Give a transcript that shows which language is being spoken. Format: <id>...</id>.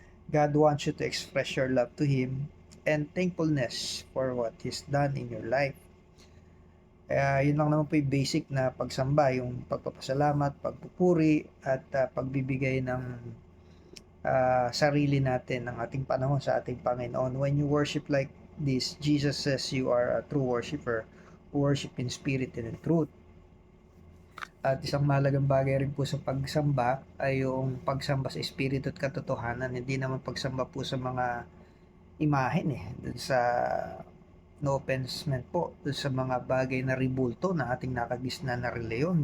<en>God wants you to express your love to Him and thankfulness for what He's done in your life.</en> <tl>Kaya yun lang naman po yung basic na pagsamba, yung pagpapasalamat, pagpupuri at pagbibigay ng sarili natin, ng ating panahon sa ating Panginoon.</tl> <en>When you worship like this, Jesus says you are a true worshiper who worship in spirit and in truth.</en> <tl>At isang mahalagang bagay rin po sa pagsamba ay yung pagsamba sa espiritu at katotohanan. Hindi naman pagsamba po sa mga imahen dun sa</tl> <en>no offense</en> <tl>man po dun sa mga bagay na ribulto na ating nakagisnan na reliyon.</tl>